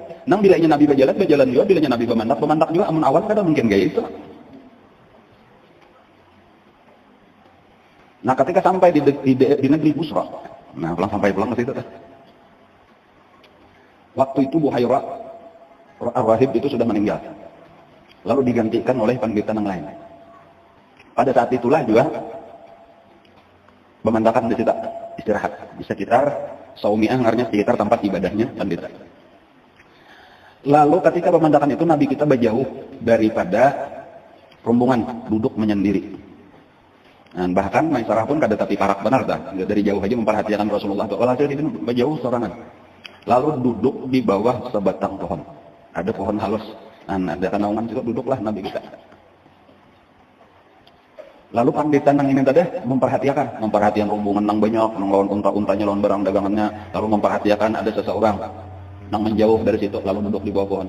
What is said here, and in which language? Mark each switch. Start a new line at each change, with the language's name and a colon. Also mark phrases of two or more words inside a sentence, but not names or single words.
Banjar: Nang bilanya Nabi berjalan juga, bilanya Nabi bemandak juga, amun awan kada mungkin kayak itu.
Indonesian: Nah ketika sampai di negeri Busra, nah sampai pulang ke situ. Waktu itu Buhairah Ar-Rahib itu sudah meninggal. Lalu digantikan oleh pendeta yang lain. Pada saat itulah juga pemandakan di situ istirahat di sekitar Saumiah, artinya sekitar tempat ibadahnya pendeta. Lalu ketika pemandakan itu Nabi kita berjauh daripada rombongan, duduk menyendiri.
Banjar: Dan bahkan Maisarah pun kada tapi parak benar dah, dari jauh aja memperhatikan Rasulullah. Walhasil itu berjauh sorangan. Lalu duduk di bawah sebatang pohon.
Indonesian: Ada pohon halus.
Banjar: Nah, ada naungan juga duduklah Nabi kita. Lalu pandita nang ini tadi memperhatikan rombongan nang banyak, nang lawan unta-untanya, lawan barang dagangannya, lalu memperhatikan ada seseorang nang menjauh dari situ, lalu duduk di bawah pohon.